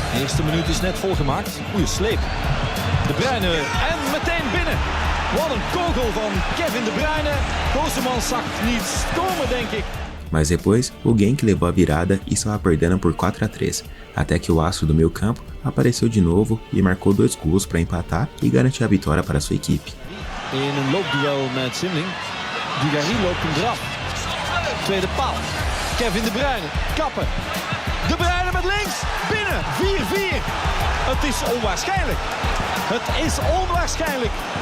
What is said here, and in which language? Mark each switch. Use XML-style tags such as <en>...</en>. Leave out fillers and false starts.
<nl>De eerste minuut is net volgemaakt. Goeie sleep. De Bruyne en meteen binnen. Wat een kogel van Kevin De Bruyne. Gooseman zag niets komen, denk ik.</nl> <pt>Mas depois, o Genk levou a virada e estava perdendo por 4-3, até que o astro do meio campo apareceu de novo e marcou 2 gols para empatar e garantir a vitória para sua equipe.</pt> <nl>In een loopduel met Simling. Dugarry loopt hem eraf. Tweede paal. Kevin De Bruyne. Kappen. De Bruyne met links. Binnen. 4-4. Het is onwaarschijnlijk. Het is onwaarschijnlijk.</nl>